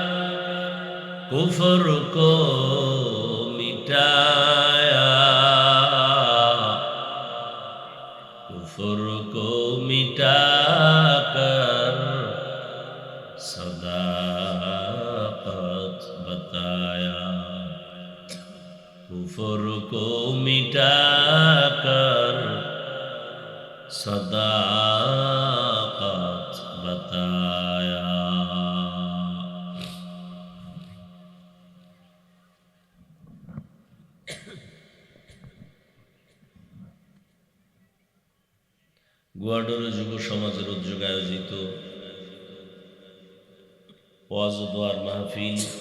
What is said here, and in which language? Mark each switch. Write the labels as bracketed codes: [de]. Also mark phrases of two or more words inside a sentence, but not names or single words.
[ur] کفر کو مٹایا کفر کو مٹا کر صداقت بتایا کفر کو مٹا کر صداقت بتایا [bn] গুয়াডোর যুব সমাজের উদ্যোগে আয়োজিত ওয়াজ ও দোয়ার মাহফিল